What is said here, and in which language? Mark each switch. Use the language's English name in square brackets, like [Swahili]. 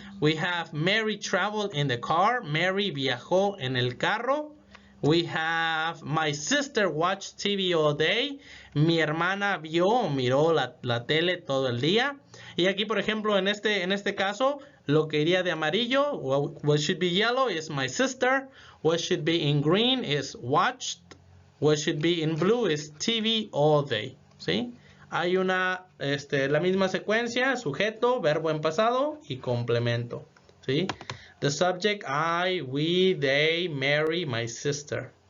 [English] We have Mary traveled in the car. [Spanish] Mary viajó en el carro. [English] We have my sister watched TV all day. [Spanish] Mi hermana miró la tele todo el día. Y aquí, por ejemplo, en este caso, lo que iría de amarillo, [English] what should be yellow is my sister. What should be in green is watched. What should be in blue is TV all day. ¿Sí? [Spanish] Hay la misma secuencia: sujeto, verbo en pasado y complemento. ¿Sí? [English] The subject, I, we, they, Mary, my sister.